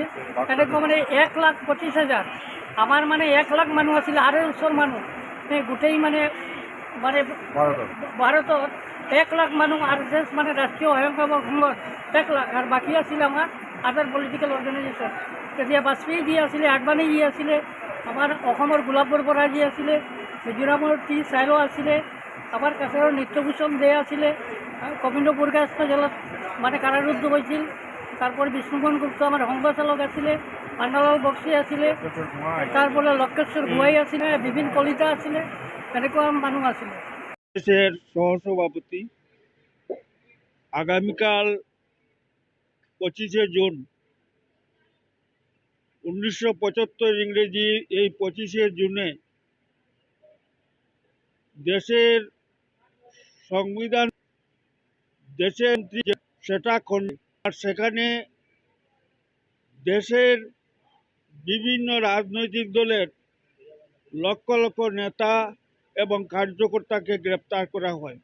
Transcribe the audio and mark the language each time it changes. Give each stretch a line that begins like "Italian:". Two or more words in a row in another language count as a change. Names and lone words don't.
Assamese: এনেকুৱা 1,25,000 আমাৰ 1 লাখ মানুহ আছিলে, আৰু ওচৰ মানুহ গোটেই ভাৰতত 1 লাখ মানুহ RSS ৰাষ্ট্ৰীয় স্বয়ংসেৱক সংঘত 1 লাখ, আৰু বাকী আছিলে আমাৰ
English: other political organisation.
Assamese: তেতিয়া বাজপেয়ী যি আছিলে, আদবানী যি আছিলে, আমাৰ অসমৰ গোলাপ বৰবৰা যি আছিলে, মিজোৰামৰ টি চাইলো আছিলে, আমাৰ কাছাৰৰ নিত্যভূষণ দে আছিলে, কবিন্দ পুৰকাস্ত জেলত কাৰাৰুদ্ধ হৈছিল। তারপরে বিষ্ণুমোহন গুপ্ত আমার সংঘচালক আছিলে, পান্নালাল বক্সি আছিলে, তারপরে লক্ষেশ্বর গুয়াই আছিলে, বিপিন কলিতা আছিলে, এনেকুৱা মানুষ আছিলে।
Bangla: দেশের সহসভাপতি আগামীকাল 25শে জুন 1975 ইংরেজি এই 25শে জুনে দেশের সংবিধান দেশের সেটা আর সেখানে দেশের বিভিন্ন রাজনৈতিক দলের লক্ষ লক্ষ নেতা এবং কার্যকর্তাকে গ্রেপ্তার করা হয়।